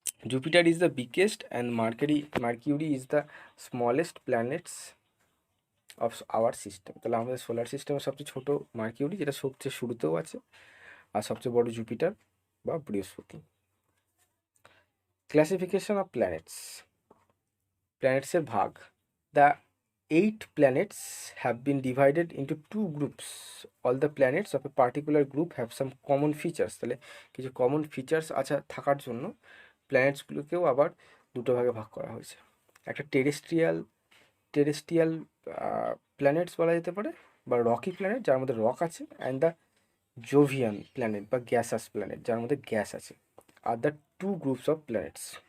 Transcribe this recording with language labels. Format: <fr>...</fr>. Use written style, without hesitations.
<en>Jupiter is the biggest and Mercury is the smallest planets of our system.</en> <bn>তাহলে আমাদের solar সিস্টেমের সবচেয়ে ছোট মার্কিউরি, যেটা সবচেয়ে শুরুতেও আছে, আর সবচেয়ে বড় জুপিটার বা বৃহস্পতি।</bn> <en>Classification of planets, প্ল্যানেটসের ভাগ। The 8 planets have been divided into 2 groups. All the planets of a particular group have some common features.</en> <bn>তাহলে কিছু কমন ফিচার্স আছে থাকার জন্য প্ল্যানেটসগুলোকেও আবার দুটো ভাগে ভাগ করা হয়েছে। একটা টেরেস্ট্রিয়াল প্ল্যানেটস বলা যেতে পারে, বা রকি প্ল্যানেট যার মধ্যে রক আছে, অ্যান্ড দ্য জোভিয়ান প্ল্যানেট বা গ্যাসাস প্ল্যানেট যার মধ্যে গ্যাস আছে, are</bn> <en>The 2 groups of planets.</en>